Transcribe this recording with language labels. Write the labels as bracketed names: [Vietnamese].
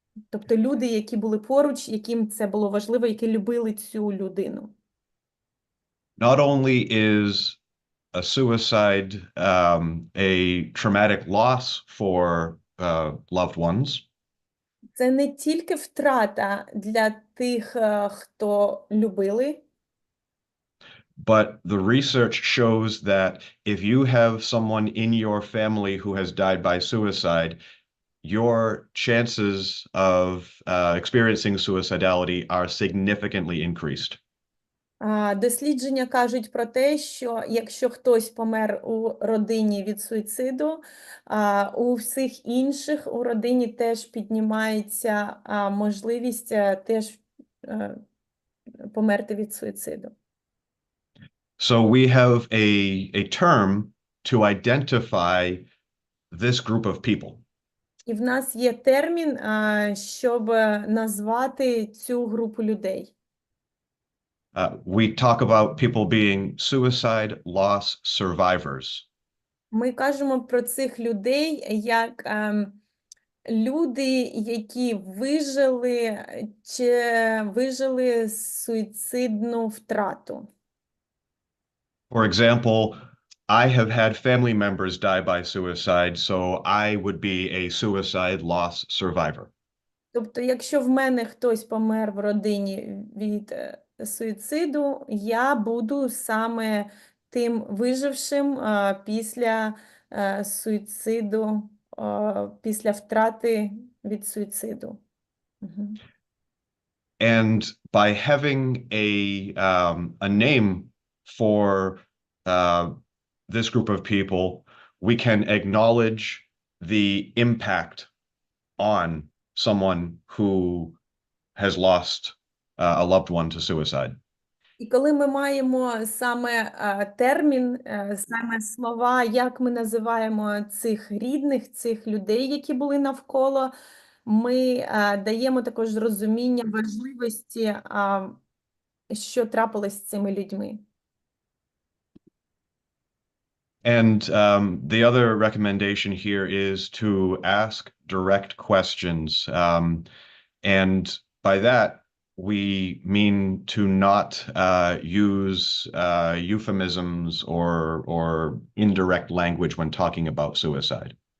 [Ukrainian] Тобто люди, які були поруч, яким це було важливо, які любили цю людину. [English] Not only is a suicide a traumatic loss for loved ones, [Ukrainian] Це не тільки втрата для тих, хто любили, [English] but the research shows that if you have someone in your family who has died by suicide, your chances of experiencing suicidality are significantly increased. [Ukrainian] Дослідження кажуть про те, що якщо хтось помер у родині від суїциду, у всіх інших у родині теж піднімається можливість теж померти від суїциду. [English] So we have a term to identify this group of people. [Ukrainian] І в нас є термін, щоб назвати цю групу людей. [English] We talk about people being suicide loss survivors. [Ukrainian] Ми кажемо про цих людей як люди, які вижили суїцидну втрату. [English] For example, I have had family members die by suicide, so I would be a suicide loss survivor. [Ukrainian] Тобто, якщо в мене хтось помер в родині від суїциду, я буду саме тим вижившим після суїциду, після втрати від суїциду. [English] And by having a name for this group of people, we can acknowledge the impact on someone who has lost a loved one to suicide. [Ukrainian] І коли ми маємо саме термін, саме слова, як ми називаємо цих рідних, цих людей, які були навколо, ми даємо також розуміння важливості, що трапилось з цими людьми. [English] And the other recommendation here is to ask direct questions. And by that, we mean to not use euphemisms or indirect language when talking about suicide.